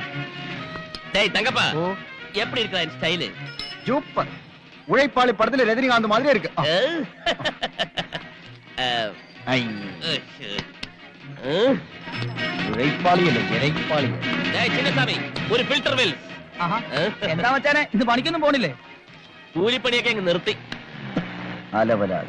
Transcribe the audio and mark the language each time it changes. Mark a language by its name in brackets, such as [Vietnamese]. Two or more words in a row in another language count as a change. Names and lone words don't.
[Tamil] தங்கப்பா எப்படி இருக்கா என் ஸ்டைல்? சூப்பர். உழைப்பாளி படத்துல ரஜினிகாந்த் மாதிரி இருக்கு. [Malayalam] ഉഴൈപ്പാളി അല്ലേ, ഇഴൈപ്പാളി. ചിന്നസ്വാമി, ഒരു ഫിൽട്ടർ വെൽ. എന്താ മച്ചാനെ, ഇത് പണിക്കൊന്നും പോണില്ലേ? കൂലിപ്പണിയൊക്കെ അങ്ങ് നിർത്തി. അലവലാളി.